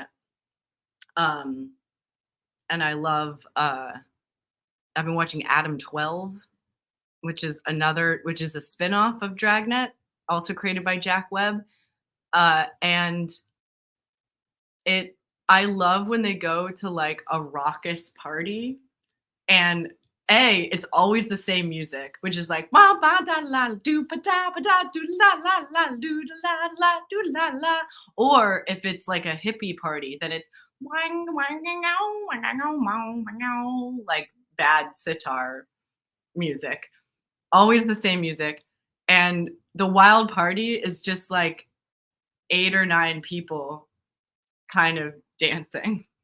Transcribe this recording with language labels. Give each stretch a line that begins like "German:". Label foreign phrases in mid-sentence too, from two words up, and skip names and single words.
English: Um, and I've been watching Adam 12, which is a spin-off of Dragnet, also created by Jack Webb. And it I love when they go to like a raucous party and it's always the same music, which is like "Wah, ba, da, la, do, ba, da, ba, da, do, la, la, la, do, da, la, la, do, la, la." Or if it's like a hippie party, then it's wang, wang, ow, wang, ow, mow, wang, ow, like bad sitar music. Always the same music. And the wild party is just like 8 or 9 people kind of dancing.